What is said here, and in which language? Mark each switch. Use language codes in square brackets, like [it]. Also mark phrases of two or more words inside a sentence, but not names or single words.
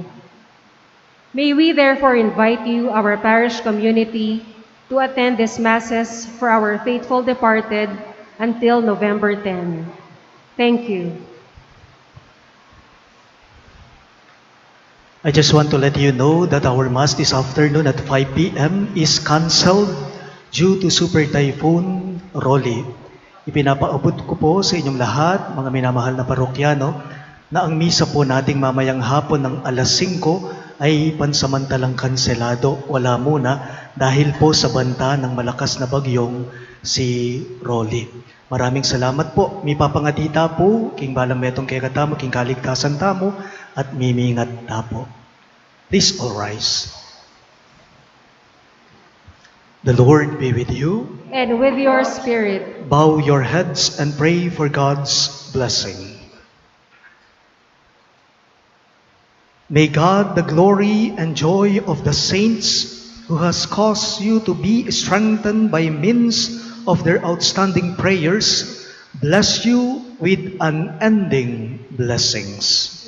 [en] May we therefore invite you, our parish community, to attend these masses for our faithful departed until November 10. Thank you. I just want to let you know that our Mass this afternoon at 5 p.m. is cancelled due to Super Typhoon Rolly. [tl] Ipinapaabot ko po sa inyong lahat, mga minamahal na parokyano, na ang misa po nating mamayang hapon ng alas 5 ay pansamantalang kanselado. Wala muna dahil po sa banta ng malakas na bagyong si Rolly. Maraming salamat po. [pam] Mi papangatita po, king balang metong kay katamo, king kaligtasan tamo, at mimingat na po. [en] Please all rise. The Lord be with you. And with your spirit. Bow your heads and pray for God's blessing. May God, the glory and joy of the saints, who has caused you to be strengthened by means of their outstanding prayers, bless you with unending blessings.